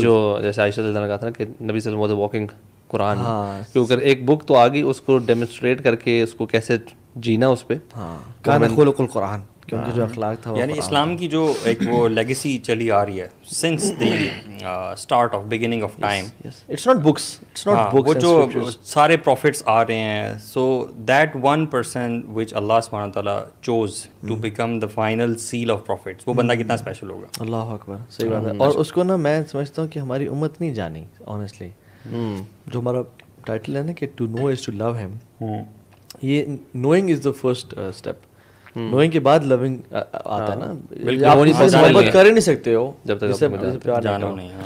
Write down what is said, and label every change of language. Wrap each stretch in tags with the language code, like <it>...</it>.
<ur>جو جیسے عائشہ رضی اللہ عنہا نے کہا تھا نا کہ نبی صلی اللہ علیہ وسلم</ur> <en>was a walking Quran,</en> <ur>کیونکہ ایک بک تو آگئی، اس کو ڈیمونسٹریٹ کر کے اس کو کیسے جینا اس پہ. ہاں</ur> <ar>کان خلق القرآن،</ar> <ur>کیونکہ جو اخلاق تھا یعنی اسلام کی جو ایک وہ لیگیسی چلی آ رہی ہے</ur> <en>since the start of beginning of time. It's not books, it's not books,</en> <ur>وہ جو سارے پروفٹس آ رہے ہیں،</ur> <en>so that one person which Allah subhanahu wa ta'ala chose to become the final seal of prophets،</en> <ur>وہ بندہ کتنا special ہوگا. اللہ اکبر، صحیح بات ہے. اور اس کو نا میں سمجھتا ہوں کہ ہماری امت نہیں جانی آنیسٹلی. جو ہمارا ٹائٹل ہے نا کہ</ur> <en>to know is to love him,</en> <ur>یہ knowing is</ur> <en>The first step.</en> <ur>Knowing کے بعد لونگ آتا ہے نا. آپ محبت کر ہی نہیں سکتے ہو جب تک پیار نہ کرو.</ur>